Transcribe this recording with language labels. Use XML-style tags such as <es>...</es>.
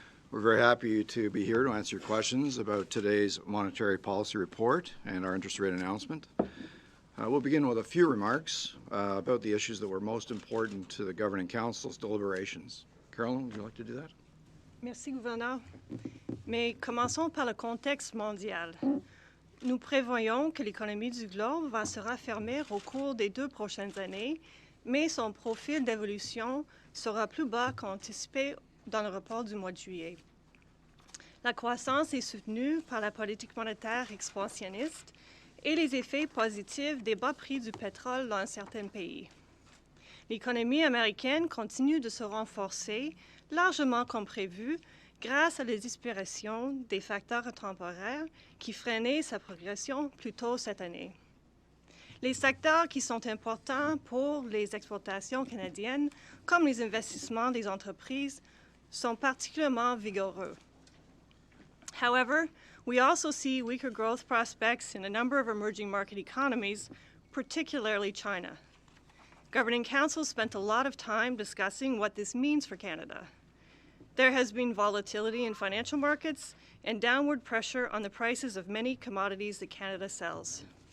<en>We're very happy to be here to answer your questions about today's monetary policy report and our interest rate announcement. We'll begin with a few remarks about the issues that were most important to the Governing Council's deliberations. Carolyn, would you like to do that?</en> <fr>Merci, gouverneur. Mais commençons par le contexte mondial. Nous prévoyons que l'économie du globe va se raffermir au cours des 2 prochaines années, mais son profil d'évolution sera plus bas qu'anticipé dans le rapport du mois de juillet. La croissance est soutenue par la politique monétaire expansionniste et les effets positifs des bas prix du pétrole dans certains pays. L'économie américaine continue de se renforcer largement comme prévu grâce à la disparition des facteurs temporaires qui freinaient sa progression plus tôt cette année. Les secteurs qui sont importants pour les exportations canadiennes, comme les investissements des entreprises, sont particulièrement vigoureux.</fr> <en>However, we also see weaker growth prospects in a number of emerging market economies, particularly China. Governing Council spent a lot of time discussing what this means for Canada. There has been volatility in financial markets and downward pressure on the prices of many commodities that Canada sells.</en>